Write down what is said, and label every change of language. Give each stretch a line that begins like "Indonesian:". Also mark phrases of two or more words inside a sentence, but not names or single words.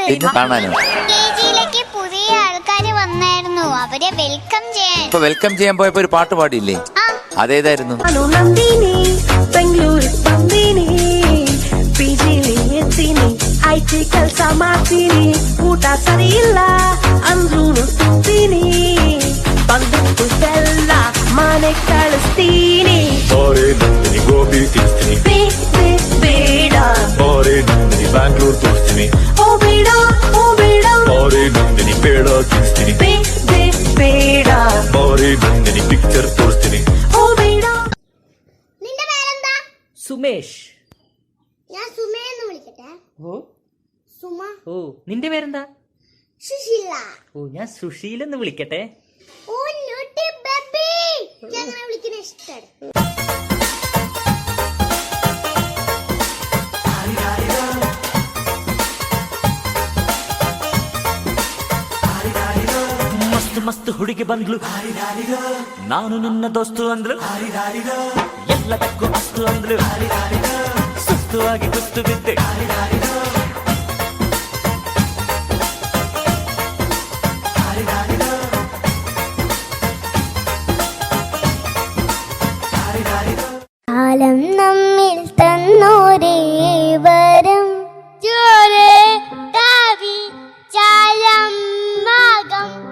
Malayalam: പിന്നെ കാണാനോ? KG-യിലേക്ക് പുതിയ ആൾക്കാര് വന്നായിരുന്നു, അവരെ വെൽക്കം ചെയ്യാൻ. ഇപ്പൊ വെൽക്കം ചെയ്യാൻ പോയപ്പോ ഒരു പാട്ട് പാടിയില്ലേ? അതേതായിരുന്നു?
Kannada: ಊಟ ಸರಿ ಇಲ್ಲ ಅಂದ್ರೂ ತಿಂತೀನಿ, ಬಂದದ್ದು ಬೆಲ್ಲ ಮನೆ ಕಳಿಸ್ತೀನಿ. ಗೋಬಿ ತಿನ್ಸ್ತೀನಿ ಬೇಡ, ಬ್ಯಾಂಗ್ಳೂರ್ ತೋರಿಸ್ತೀನಿ. ಓ ಬೇಡ ಓ ಬೇಡ, ನಂದಿನಿ ಬೇಡ ತಿನ್ಸ್ತೀನಿ. ಬೇಡ ನಂದಿನಿ ಪಿಕ್ಚರ್ ತೋರಿಸ್ತೀನಿ. ಓ ಬೇಡ.
Malayalam: നിന്റെ പേരെന്താ? സുമേഷ്. ഞാൻ സുമേന്ന് വിളിക്കട്ടെ? ഓ സുമ. ഓ നിന്റെ പേരെന്താ? സുശീല. ഓ ഞാൻ സുശീൽ എന്ന് വിളിക്കട്ടെ? ഓ
English: naughty baby,
Malayalam: ഞാൻ അങ്ങനെ വിളിക്കുന്ന ഇഷ്ടമാണ്.
Kannada: ಮಸ್ತ್ ಮಸ್ತ್ ಹುಡುಗಿ ಬಂದ್ಲು, ನಾನು ನಿನ್ನ ದೋಸ್ತು ಅಂದ್ಲು, ಎಲ್ಲದಕ್ಕೂ ಅಸ್ತು ಅಂದ್ಲು, ಸುಸ್ತು ಆಗಿ ಕುಸ್ತು ಬಿದ್ದೆ.
Malayalam: കാലം നമ്മിൽ തന്നോരേ വരം, ചാലം മാകം